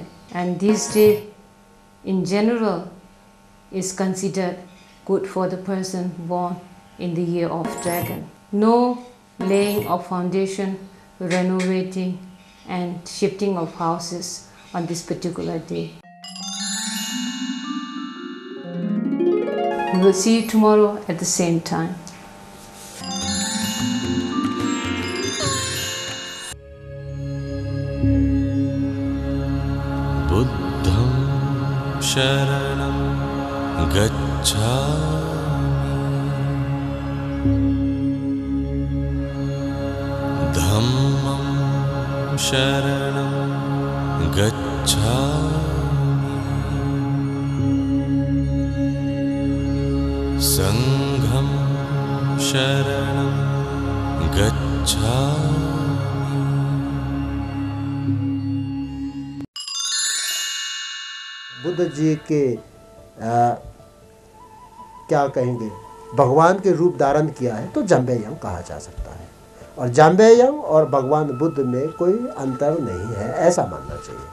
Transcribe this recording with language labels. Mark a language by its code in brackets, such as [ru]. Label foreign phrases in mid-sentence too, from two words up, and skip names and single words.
[en] And this day in general is considered good for the person born in the year of dragon. No laying of foundation, renovating and shifting of houses on this particular day. We will see you tomorrow at the same time. [pi] बुद्धं शरणं गच्छामि धम्मं शरणं गच्छामि संघं शरणं गच्छामि। [hi] बुद्ध जी के क्या कहेंगे, भगवान के रूप धारण किया है तो जाम्बेयम कहा जा सकता है, और जाम्बेयम और भगवान बुद्ध में कोई अंतर नहीं है, ऐसा मानना चाहिए।